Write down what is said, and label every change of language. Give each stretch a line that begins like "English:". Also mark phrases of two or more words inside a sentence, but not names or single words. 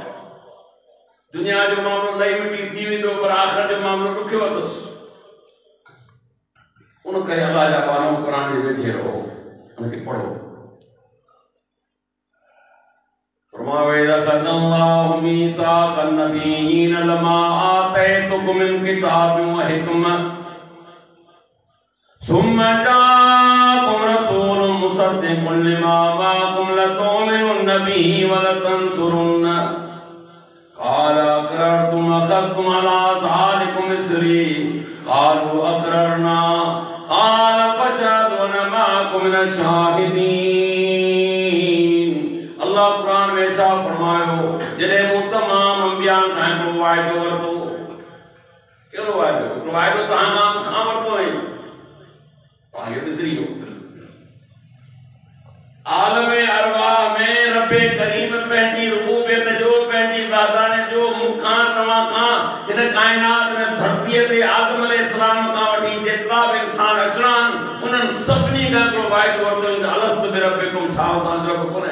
Sindhi: दुनिया जो मामलो लही मिटी थी वेंदो, पर आख़िरत जो मामलो ॾुखियो अथसि। उन करे अल्लाह जा पानो क़ुरान जे वेझे रहो, उनखे पढ़ो।
Arabic: फरमावे أخذ الله ميثاق النبيين لما آتيتكم من كتاب وحكمة ثم جاءكم مصدق لما معكم لتؤمنن به ولتنصرنه قال أأقررتم وأخذتم على ذلكم إصري قالوا أقررنا قال فاشهدوا وأنا معكم من الشاهدين.
Sindhi: अल्लाह कुरान में छा फरमायो जॾहिं मूं तमाम अंबिया खां हिकिड़ो वाइदो वरितो। कहिड़ो वाइदो? हिकिड़ो वाइदो तव्हां खां वरितो आहे, तव्हां खे विसरी वियो। आलमे अरवाह में रब्बे करीम पंहिंजी रुबूबियत जो, पंहिंजी वादाने जो मूंखां तव्हां खां हिन काइनात में धरतीअ ते आदम अलैहिस्सलाम खां वठी जेतिरा बि इंसान अचणा आहिनि उन्हनि सभिनी खां हिकिड़ो वाइदो वरितो,
Arabic: ألست بربكم,
Sindhi: छा तव्हांजो रब कोन्हे?